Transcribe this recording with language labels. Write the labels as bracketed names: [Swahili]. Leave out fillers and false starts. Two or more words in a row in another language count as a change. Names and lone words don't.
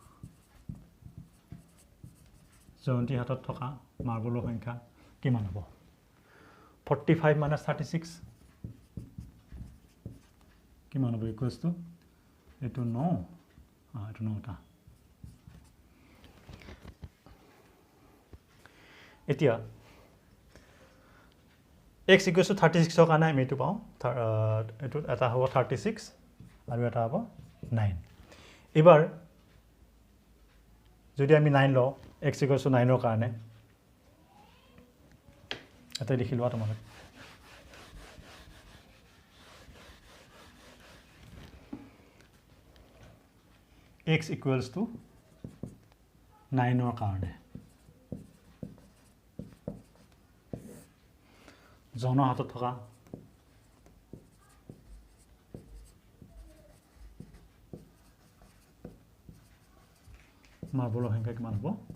[Assamese] জয়ন্তী হাতত থকা মাৰ্বলৰ সংখ্যা কিমান হ'ব 45 minus 36 কিমান হ'ব [English] equals to [Assamese] এইটো 9 এইটো 9টা এতিয়া [English] x equals to [Assamese] 36 কাৰণে আমি এইটো পাওঁ এইটো এটা হ'ব 36 আৰু এটা হ'ব 9 এবাৰ যদি আমি 9 লওঁ [English] x equals to [Assamese] 9 কাৰণে এটা লিখি লোৱা তোমালোকে [English] x equals to [Assamese] 9 কাৰণে জনৰ হাতত থকা মাৰ্বলৰ সংখ্যা কিমান হ'ব